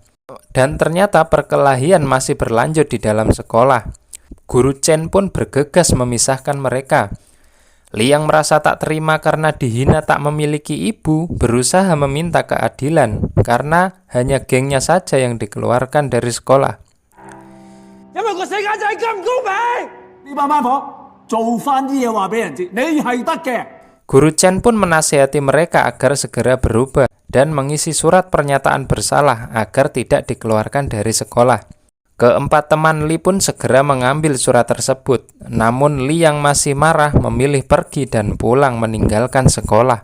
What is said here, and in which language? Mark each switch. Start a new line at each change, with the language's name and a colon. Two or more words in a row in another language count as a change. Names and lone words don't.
Indonesian: Dan ternyata perkelahian masih berlanjut di dalam sekolah. Guru Chen pun bergegas memisahkan mereka. Li yang merasa tak terima karena dihina tak memiliki ibu, berusaha meminta keadilan karena hanya gengnya saja yang dikeluarkan dari sekolah.
Cantonese: 因為個世界就係咁唔公平。呢班班婆做翻啲嘢話俾人知，你係得嘅。
Indonesian: Guru Chen pun menasihati mereka agar segera berubah dan mengisi surat pernyataan bersalah agar tidak dikeluarkan dari sekolah. Keempat teman Li pun segera mengambil surat tersebut, namun Li yang masih marah memilih pergi dan pulang meninggalkan sekolah.